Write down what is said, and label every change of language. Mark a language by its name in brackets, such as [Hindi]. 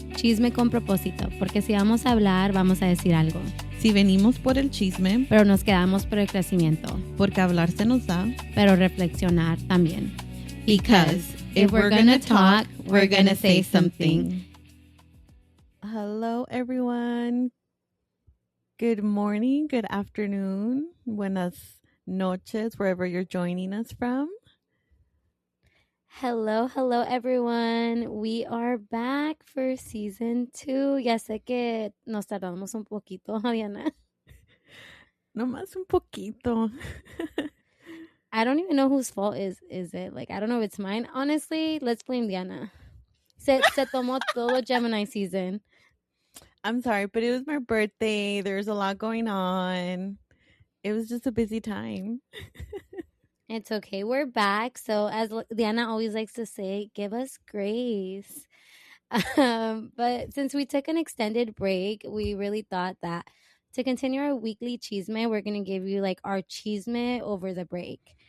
[Spanish] Chisme con propósito, porque si vamos a hablar, vamos a decir algo. Si venimos por el chisme, pero nos quedamos por el crecimiento. Porque hablar se nos da, pero reflexionar también. [English] Because if we're gonna talk, we're gonna say something. Hello, everyone. Good morning, good afternoon, [Spanish] buenas noches, [English] wherever you're joining us from. Hello, everyone. We are back for season 2. [Spanish] Ya sé que nos tardamos un poquito, Diana. No más un poquito. [English] I don't even know whose fault is it. Like, I don't know if it's mine. Honestly, let's blame Diana. [Spanish] Se tomó todo Gemini season. [English] I'm sorry, but it was my birthday. There's a lot going on. It was just a busy time. It's okay. We're back. So as Diana always likes to say, give us grace. But since we took an extended break, we really thought that to continue our weekly chisme, we're going to give you like our chisme over the break.